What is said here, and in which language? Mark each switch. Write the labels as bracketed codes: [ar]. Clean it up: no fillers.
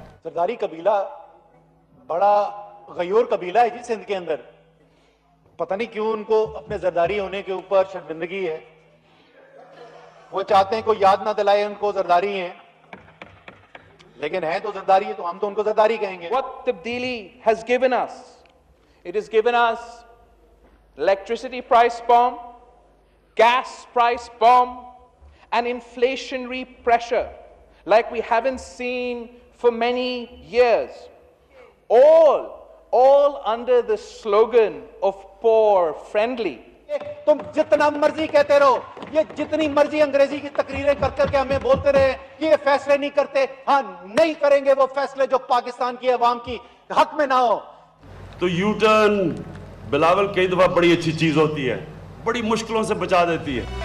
[ur] زرداری قبیلہ بڑا غیور قبیلہ ہے جی سندھ کے اندر. پتہ نہیں کیوں ان کو اپنے زرداری ہونے کے اوپر شرمندگی ہے. وہ چاہتے ہیں کوئی یاد نہ دلائے ان کو زرداری ہیں، لیکن ہیں تو زرداری ہے تو ہم تو ان کو زرداری کہیں گے. [en] What تبدیلی has given us? It has given us electricity price bomb, gas price bomb, and inflationary pressure like we haven't seen for many years. All under the slogan of poor friendly. [ur] تم جتنا مرضی کہتے رہو، یہ جتنی مرضی انگریزی کی تقریریں کر کر کے ہمیں بولتے رہے کہ یہ فیصلے نہیں کرتے. ہاں نہیں کریں گے وہ فیصلے جو پاکستان کی عوام کی حق میں نہ ہو. تو یو ٹرن بلاول کئی دفعہ بڑی اچھی چیز ہوتی ہے، بڑی مشکلوں سے بچا دیتی ہے.